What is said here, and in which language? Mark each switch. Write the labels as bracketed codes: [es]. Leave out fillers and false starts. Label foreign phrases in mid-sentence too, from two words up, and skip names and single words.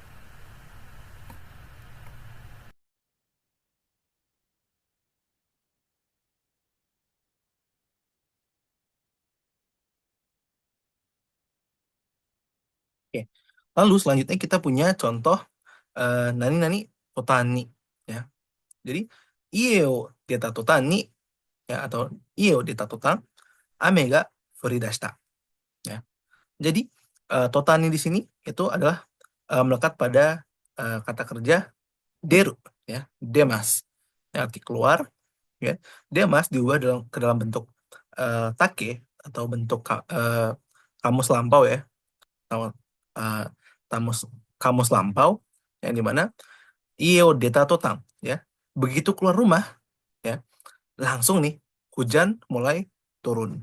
[id] Oke. Lalu selanjutnya kita punya contoh [ja] nani-nani totani, [id] ya. [ja] Jadi ie o deta totani, [id] ya, atau [ja] ie o deta totan ame ga furidashita, [id] ya. Jadi totani di sini itu adalah melekat pada kata kerja deru, ya, demas, ya, arti keluar, ya. Demas diubah ke dalam bentuk take atau bentuk kamus lampau, ya, atau kamus lampau, yang dimana [ja] iyo deta totang, [id] ya, begitu keluar rumah, ya, langsung nih hujan mulai turun.